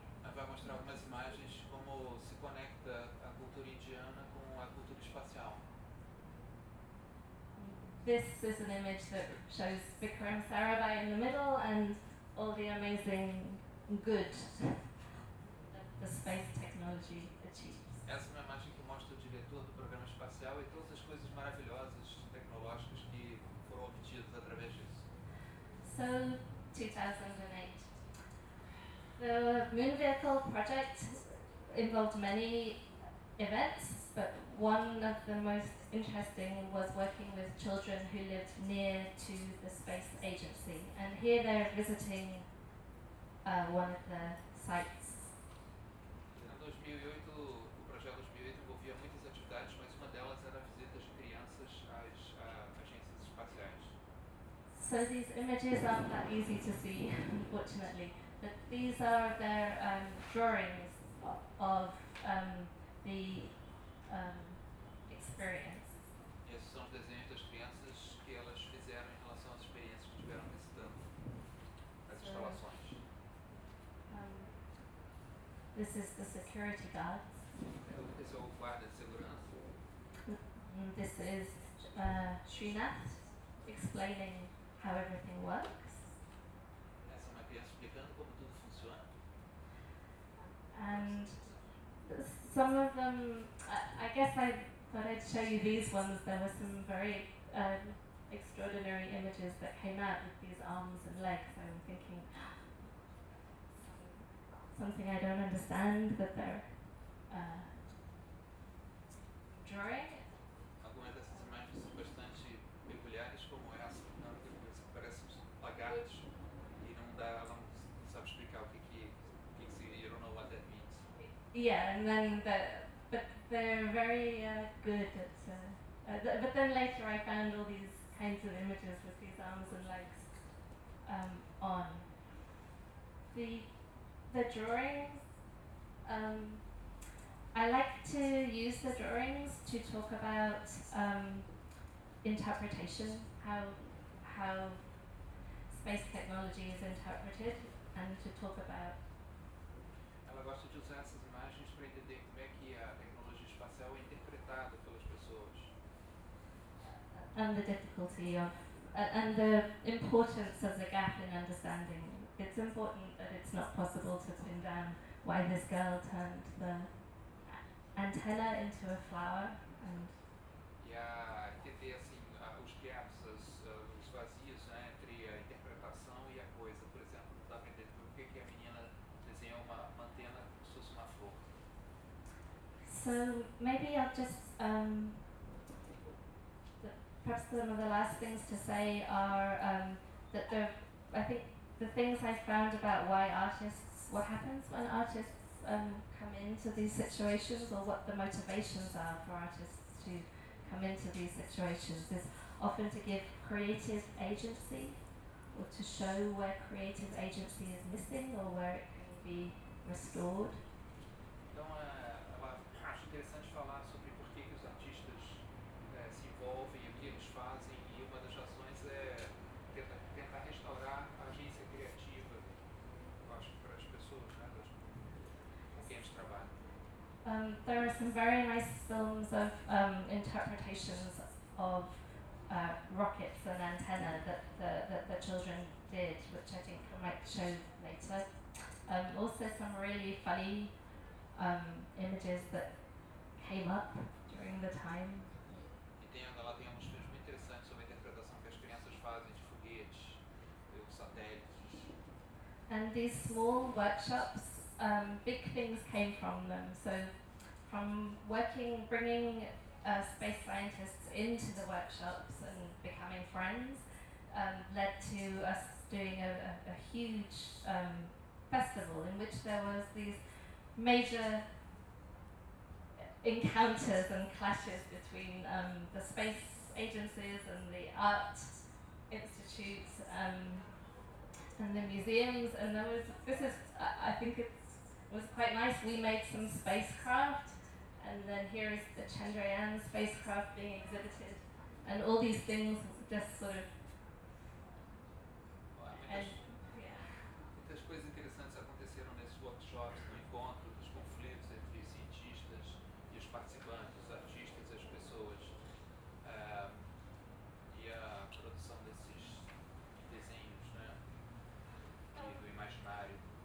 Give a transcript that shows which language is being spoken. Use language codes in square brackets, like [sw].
[pt] Vai mostrar algumas imagens de como se conecta a cultura indiana com a cultura espacial. [en] This is an image that shows Bikram Sarabhai in the middle and all the amazing good that the space technology achieves. [pt] Essa é uma imagem que mostra o diretor do programa espacial e todas as coisas maravilhosas tecnológicas que foram obtidas através disso. [en] So, 2008. The Moon Vehicle project involved many events, but one of the most interesting was working with children who lived near to the space agency. And here they're visiting one of the sites. [pt] Em 2008, o projeto 2008 envolvia muitas atividades, mas uma delas era [en] So these images aren't that easy to see, unfortunately. But these are their drawings of the experience. [pt] Esses são desenhos das crianças que elas fizeram em relação às experiências que tiveram nesse campo, as instalações. [en] This is the security guards. [pt] Esse é o guarda de segurança. [en] This is Srinath explaining how everything works. [pt] Essa é uma criança explicando como tudo funciona. [en] And some of them, I guess I thought I'd show you these ones. There were some very extraordinary images that came out with these arms and legs. I'm thinking something I don't understand that they're drawing. [pt] Algumas dessas imagens são bastante peculiares, como essa, não, que parece lagartos e não dá, ela não sabe explicar o que significa, [en] you don't know what that means. Yeah, and then but they're very good at, but then later I found all these kinds of images with these arms and legs on. The drawings, I like to use the drawings to talk about interpretation, how space technology is interpreted, and to talk about. [pt] Ela gosta de usar essas imagens para entender como é que a tecnologia espacial é interpretada pelas pessoas. [en] And the difficulty of, and the importance of the gap in understanding. It's important that it's not possible to pin down why this girl turned the antenna into a flower and [pt] entender assim os gaps, os vazios, né, entre a interpretação e a coisa. Por exemplo, não dá para entender por que a menina desenhou uma antena como se fosse uma flor. [en] So maybe I'll just perhaps some of the last things to say are that there, I think the things I found about why artists, what happens when artists come into these situations, or what the motivations are for artists to come into these situations, is often to give creative agency, or to show where creative agency is missing, or where it can be restored. [pt] Então, ela acha interessante falar sobre por que os artistas se envolvem e o que eles fazem, e uma das razões é tentar restaurar a agência criativa, eu acho, para as pessoas, né? [en] There are some very nice films of interpretations of rockets and antenna that the children did, which I think I might show later. Also some really funny images that came up during the time. [pt] E tem lá tem alguns filmes muito interessantes sobre a interpretação que as crianças fazem de foguetes, de satélites. [en] And these small workshops, big things came from them. So, from bringing space scientists into the workshops and becoming friends, led to us doing a huge festival in which there was these major encounters and clashes between the space agencies and the art institutes and the museums. And there was this is I think it's It was quite nice. We made some spacecraft, and then here is the Chandrayaan spacecraft being exhibited, and all these things just sort of. [pt] Muitas coisas interessantes aconteceram nesses workshops, no encontro dos conflitos entre os cientistas e os participantes, os artistas, as pessoas, e a produção desses desenhos, né, e do imaginário.